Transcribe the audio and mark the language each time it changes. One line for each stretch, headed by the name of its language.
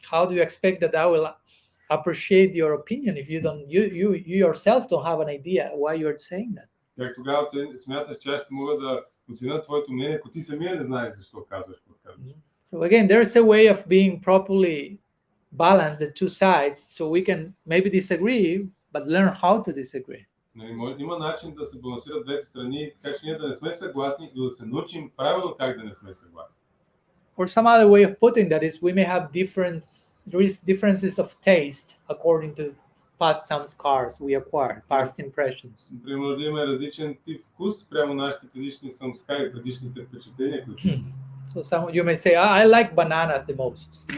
English: How do you expect that I will appreciate your opinion if you don't, you yourself don't have an idea why you're saying that.
Bulgarian: Как тогава смяташ, че аз ще мога да оценя твоето мнение, ако ти самия не знаеш защо казваш какво казваш.
English: So again, there's a way of being properly balanced, the two sides, so we can maybe disagree, but learn how to disagree.
Bulgarian: Има начин да се балансират двете страни, така че ние да не сме съгласни и да се научим правилно как да не сме съгласни.
English: Or some other way of putting that is we may have differences of taste according to past some scars we acquired, past impressions.
Bulgarian: Примерно да имаме различен тип вкус спрямо нашите предишни самскари, предишните впечатления, които
English: So you may say, I like bananas the most.